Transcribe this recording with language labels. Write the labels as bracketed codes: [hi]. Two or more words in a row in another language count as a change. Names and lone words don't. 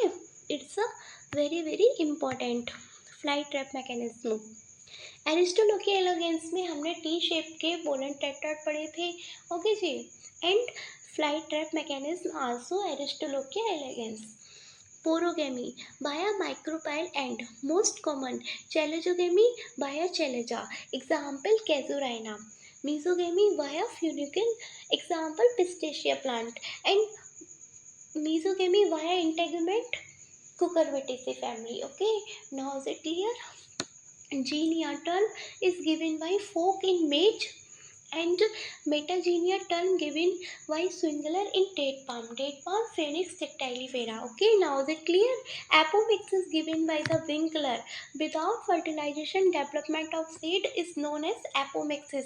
[en] It's a very very important fly trap mechanism. [hi] एरिस्टोलोकिया एलिगेंस में हमने [en] T shape [hi] के [en] pollen tetrad [hi] पढ़े थे. ओके जी. [en] And fly trap mechanism also एरिस्टोलोकिया एलिगेंस. Porogamy via micropyle and most common chalazogamy via chalaza. Example Casuarina. Mesogamy via funicle. Example Pistacia plant. And mesogamy via integument Cucurbitaceae family. Okay. Now is it clear? Genia term is given by folk in maize and metagenia term given by Swingler in date palm. Date palm Phoenix dactylifera. Okay, now is it clear? Apomix is given by the winkler. Without fertilization, development of seed is known as apomixis.